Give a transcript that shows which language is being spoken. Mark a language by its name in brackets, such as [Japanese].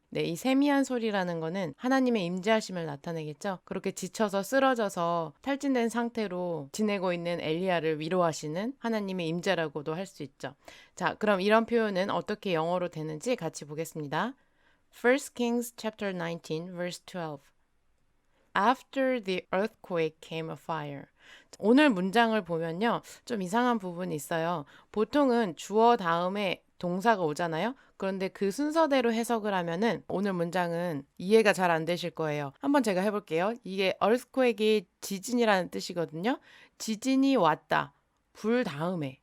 [Korean] 네, 이 세미한 소리라는 거는 하나님의 임재하심을 나타내겠죠. 그렇게 지쳐서 쓰러져서 탈진된 상태로 지내고 있는 엘리야를 위로하시는 하나님의 임재라고도 할 수 있죠. 자, 그럼 이런 표현은 어떻게 영어로 되는지 같이 보겠습니다. [English] 1 Kings chapter 19 verse 12. After the earthquake came a fire. [Korean] 오늘 문장을 보면요. 좀 이상한 부분이 있어요. 보통은 주어 다음에 동사가 오잖아요. 그런데 그 순서대로 해석을 하면은 오늘 문장은 이해가 잘 안 되실 거예요. 한번 제가 해볼게요. 이게 earthquake이 지진이라는 뜻이거든요. 지진이 왔다. 불 다음에.